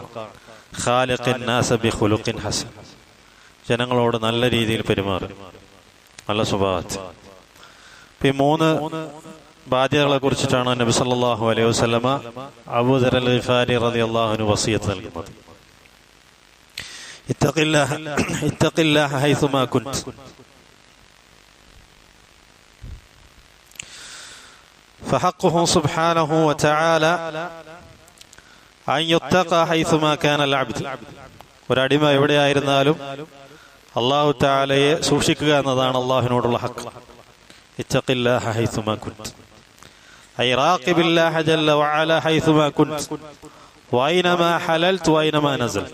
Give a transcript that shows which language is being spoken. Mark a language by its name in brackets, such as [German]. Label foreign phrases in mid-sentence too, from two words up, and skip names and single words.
[Arabic] خالق الناس بخلق حسن, [Malayalam] ജനങ്ങളോട് നല്ല രീതിയിൽ പെരുമാറും, നല്ല സ്വഭാവത്തിൽ. ഈ മൂന്ന് ബാധ്യതകളെ കുറിച്ചിട്ടാണ് നബി [Arabic] صلى الله عليه وسلم [Malayalam] അബൂ ദർ അൽ ഗിഫാരി [Arabic] رضي الله عنه [Malayalam] വസിയത്ത് നൽകുന്നത്. [Arabic] اتق الله حيثما كنت. فحقه سبحانه وتعالى أن يتقى حيثما كان العبد. [Malayalam] ഒരടിമ എവിടെയായിരുന്നാലും അല്ലാഹു തആലയെ സൂക്ഷിക്കുക എന്നതാണ് അല്ലാഹുവിനോടുള്ള ഹഖ്. [Arabic] اتق الله حيثما كنت أي راقب الله جل وعلا حيثما كنت وأينما حللت وأينما نزلت.